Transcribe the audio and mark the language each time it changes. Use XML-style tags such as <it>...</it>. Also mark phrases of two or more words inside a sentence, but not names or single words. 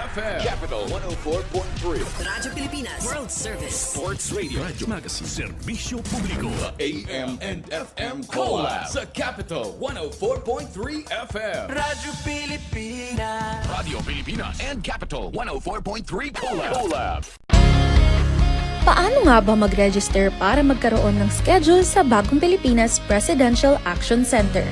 <en>FM. Capital 104.3. Radyo Pilipinas. World Service. Sports Radio.</en> <tl>Radyo Magazine. Serbisyo Publiko.</tl> <en>The AM and FM Collab sa Capital 104.3 FM.</en> <tl>Radyo Pilipinas.</tl> <en>Radio Pilipinas and Capital 104.3 Collab.</en> <tl>Paano nga ba mag-register para magkaroon ng schedule sa Bagong Pilipinas Presidential Action Center?</tl>